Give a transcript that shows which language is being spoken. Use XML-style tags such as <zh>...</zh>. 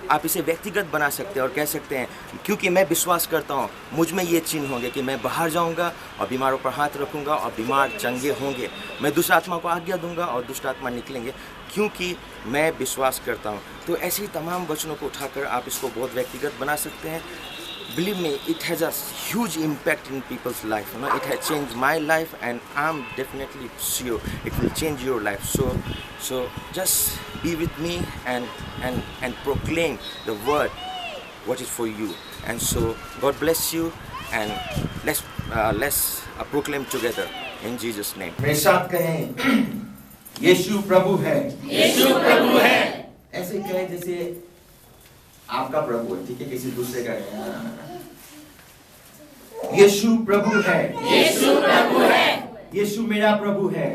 <hi>आप इसे व्यक्तिगत बना सकते हैं और कह सकते हैं क्योंकि मैं विश्वास करता हूँ, मुझ में ये चिन्ह होंगे कि मैं बाहर जाऊँगा और बीमारों पर हाथ रखूँगा और बीमार चंगे होंगे। मैं दुष्ट आत्मा को आज्ञा दूँगा और दुष्ट आत्मा निकलेंगे, क्योंकि मैं विश्वास करता हूँ। तो ऐसे ही तमाम वचनों को उठाकर आप इसको बहुत व्यक्तिगत बना सकते हैं।</hi> <en>Believe me, it has a huge impact in people's life. You know, it has changed my life, and I'm definitely sure it will change your life. So just be with me and proclaim the word, what is for you. And so God bless you, and let's proclaim together in Jesus' name.</en> <hi>मेरे साथ कहें, यीशु प्रभु है। यीशु प्रभु है। ऐसे कहें जैसे आपका प्रभु है, ठीक है, किसी दूसरे का नहीं। यीशु प्रभु है। यीशु प्रभु है। यीशु मेरा प्रभु है।</hi>